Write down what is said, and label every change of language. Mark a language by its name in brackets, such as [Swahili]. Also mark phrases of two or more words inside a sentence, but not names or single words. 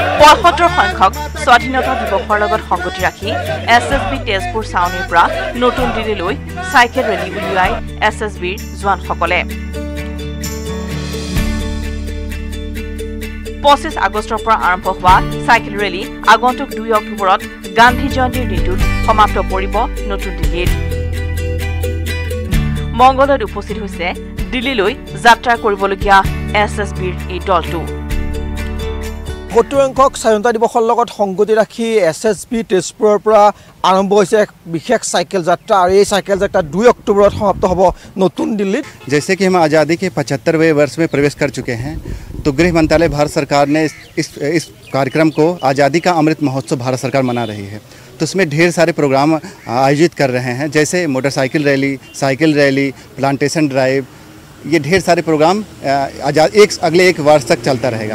[Assamese] ৭৬ সংখ্যক স্বাধীনতা দিৱসৰ লগত সংগতি ৰাখি SSB তেজপুৰ ছাউনীৰ পৰা নতুন দিল্লীলৈ [English] cycle rally [Assamese] উলিয়াই SSBৰ জোৱানসকলে ২৫ আগষ্টৰ পৰা আৰম্ভ হোৱা [English] cycle rally [Assamese] আগন্তুক ২ অক্টোবৰত গান্ধী জয়ন্তীৰ দিনটোত সমাপ্ত পৰিব নতুন দিল্লীত মংগলদৈত উপস্থিত হৈছে দিল্লীলৈ যাত্ৰা কৰিবলগীয়া SSBৰ এই দলটো ৭০ সংখ্যক স্বাধীনতা দিৱসৰ লগত সংগতি ৰাখি SSB তেজপুৰৰ পৰা আৰম্ভ হৈছে এক বিশেষ চাইকেল যাত্ৰা আৰু এই চাইকেল যাত্ৰা 2 অক্টোবৰত সমাপ্ত হ'ব নতুন দিল্লীত [Hindi] जैसे कि हम आज़ादी के 75वें वर्ष में प्रवेश कर चुके हैं तो गृह मंत्रालय भारत सरकार ने इस कार्यक्रम को आज़ादी का अमृत महोत्सव भारत सरकार मना रही है तो उसमें ढेर सारे प्रोग्राम आयोजित कर रहे हैं जैसे [English] motorcycle rally cycle rally plantation drive [Hindi] ये ढेर सारे प्रोग्राम अगले एक वर्ष तक चलता रहेगा